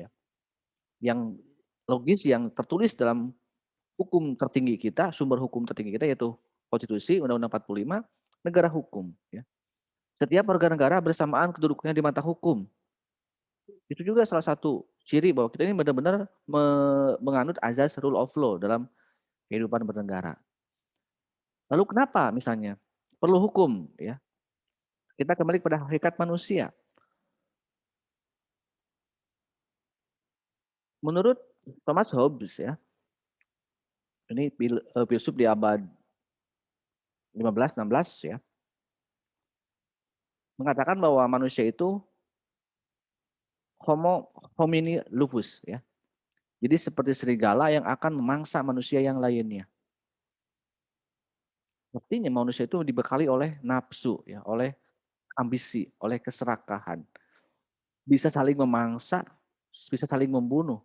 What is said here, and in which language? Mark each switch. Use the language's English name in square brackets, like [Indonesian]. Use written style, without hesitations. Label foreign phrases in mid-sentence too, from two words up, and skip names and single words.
[Indonesian] Yang logis yang tertulis dalam hukum tertinggi kita, sumber hukum tertinggi kita yaitu Konstitusi Undang-Undang 45, negara hukum ya. Setiap warga negara bersamaan kedudukannya di mata hukum. Itu juga salah satu ciri bahwa kita ini benar-benar menganut azas [English] rule of law [Indonesian] dalam kehidupan bernegara. Lalu kenapa misalnya perlu hukum ya? Kita kembali pada hakikat manusia. Menurut Thomas Hobbes ya, ini filsuf di abad 15-16 ya, mengatakan bahwa manusia itu [Latin] homo homini lupus [Indonesian] ya. Jadi seperti serigala yang akan memangsa manusia yang lainnya. Artinya manusia itu dibekali oleh nafsu ya, oleh ambisi, oleh keserakahan. Bisa saling memangsa, bisa saling membunuh.